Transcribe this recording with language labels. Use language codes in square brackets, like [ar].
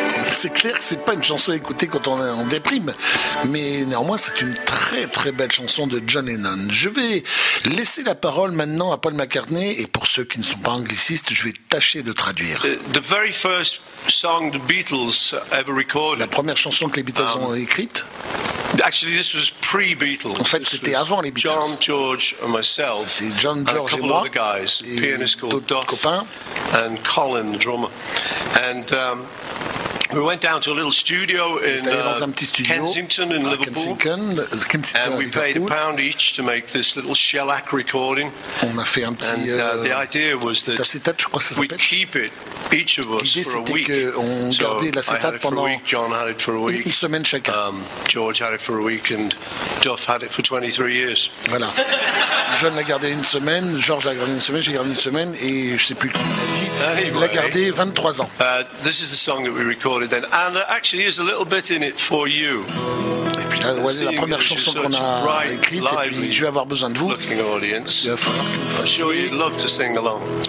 [fr] c'est clair que c'est pas une chanson à écouter quand on est en déprime, mais néanmoins c'est une très très belle chanson de John Lennon. Je vais laisser la parole maintenant à Paul McCartney, et pour ceux qui ne sont pas anglicistes, je vais tâcher de traduire. [en] The very first song the Beatles ever recorded. [fr] La première chanson que les Beatles ont écrite. [en] Actually, this was pre-Beatles. [fr] En fait, c'était avant les Beatles. [en] John, George and myself. [fr] C'était John, George et moi. [en] A couple of other guys, pianist called Duff. [fr] Copains. [en] And Colin, the drummer. And we went down to a little studio in Kensington in Liverpool. Kensington, and we paid £1 each to make this little shellac recording. [fr] On a fait un petit, [en] and the idea was that [fr] acetate, je crois que ça s'appelle. [en] We keep it, each of us, [fr] l'idée, [en] for a week. [fr] On gardait l'acétate pendant [en] week, John had it for a week. [fr] Une semaine chacun. [en] George had it for a week and Duff had it for 23 years. [fr] Voilà. John l'a gardé une semaine, George l'a gardé une semaine, j'ai gardé une semaine et je ne sais plus qui l'a dit. [en] Anyway, [fr] il l'a gardé 23 ans. [en] This is the song that we recorded then, and there actually is a little bit in it for you. [fr] Et puis là, voilà, c'est la première chanson qu'on a écrite, et puis je vais avoir besoin de vous. [en] I'm sure you'd love to sing along.